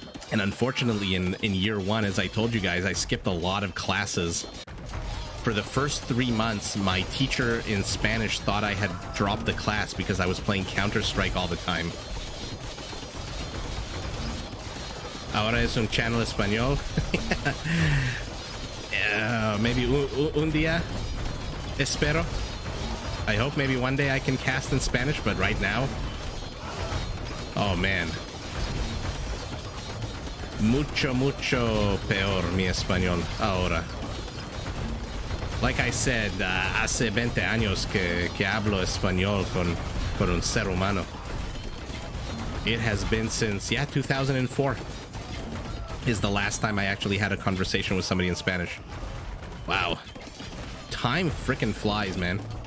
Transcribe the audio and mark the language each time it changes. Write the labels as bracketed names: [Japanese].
[English] And unfortunately, in year 1, as I told you guys, I skipped a lot of classes. For the first 3 months, my teacher in Spanish thought I had dropped the class because I was playing Counter-Strike all the time. [Spanish] Ahora es un channel español. [English] Maybe [Spanish] un día. Espero. [English] I hope maybe one day I can cast in Spanish, but right now, oh man. [Spanish] Mucho, mucho peor mi español ahora. [English] Like I said, [Spanish] hace 20 años que hablo español con un ser humano. [English] It has been since, yeah, 2004 is the last time I actually had a conversation with somebody in Spanish. Wow. Time frickin' flies, man.